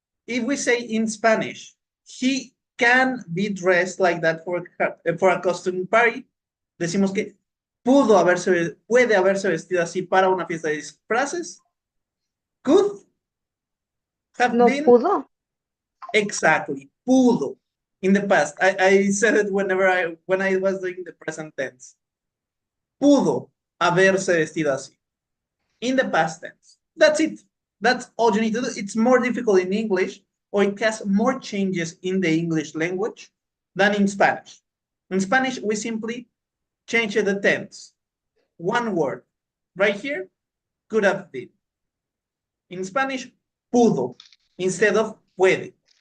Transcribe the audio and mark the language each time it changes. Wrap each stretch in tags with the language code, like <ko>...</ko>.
<en>If we say in Spanish, he can be dressed like that for a costume party,</en> <es>decimos que puede haberse vestido así para una fiesta de disfraces.</es> <en>Could have No been.</en> <es>pudo.</es> <en>Exactly. Pudo. In the past. I said it when I was doing the present tense.</en> <es>Pudo haberse vestido así.</es> <en>In the past tense. That's it. That's all you need to do. It's more difficult in English, or it has more changes in the English language than in Spanish. In Spanish, we simply change the tense. One word. Right here, could have been. In Spanish, pudo instead of puede.</en>